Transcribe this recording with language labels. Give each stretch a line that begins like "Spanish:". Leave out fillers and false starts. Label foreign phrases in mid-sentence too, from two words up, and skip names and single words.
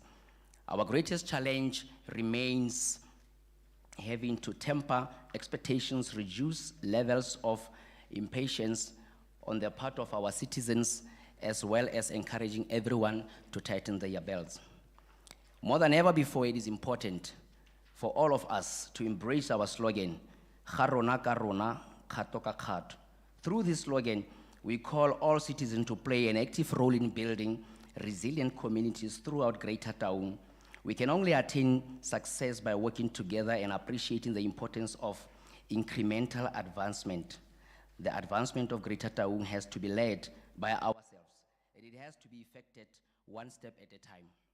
English: Our greatest challenge remains having to temper expectations, reduce levels of impatience on the part of our citizens, as well as encouraging everyone to tighten their belts. More than ever before, it is important for all of us to embrace our slogan,
Tswana: "Ga rona ka rona, kgato ka kgato."
English: Through this slogan, we call all citizens to play an active role in building resilient communities throughout Greater Taung. We can only attain success by working together and appreciating the importance of incremental advancement. The advancement of Greater Taung has to be led by ourselves, and it has to be effected one step at a time.